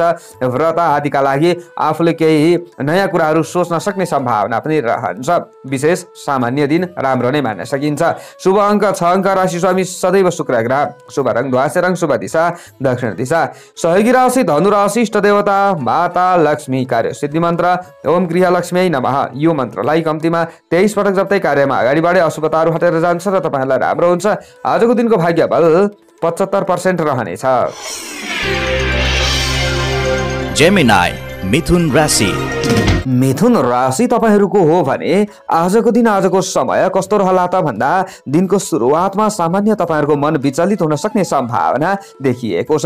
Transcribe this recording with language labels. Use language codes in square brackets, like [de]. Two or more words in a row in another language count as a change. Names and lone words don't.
[ne] व्रत आदिका लागि आफूले केही नयाँ कुराहरू सोच्न सक्ने सम्भावना पनि रहन्छ। विशेष सामान्य दिन राम्रो नै मान्न सकिन्छ। शुभ अङ्क 6 अङ्क, राशि स्वामी सदैव शुक्र ग्रह, शुभ रङ ध्वासे रङ, शुभ दिशा दक्षिण दिशा, सहयोगी राशि धनु राशि, इष्ट देवता माता लक्ष्मी, कार्य सिद्धि मन्त्र [sa] ओम गृहलक्ष्मी नमः। [ne] यो मन्त्रलाई कम्तीमा 23 पटक जप्दै कार्यमा अगाडि बढे अशुभताहरू हटेर जान्छ र तपाईहरुलाई राम्रो हुन्छ। आजको दिनको भाग्य बल 75% रहनेछ। जेमिनाई मिथुन राशि। मिथुन राशि तपाईहरूको हो भने आजको दिन आजको समय कस्तो रहला त भन्दा दिनको सुरुवातमा सामान्य तपाईहरूको मन विचलित हुन सक्ने सम्भावना देखिएको छ।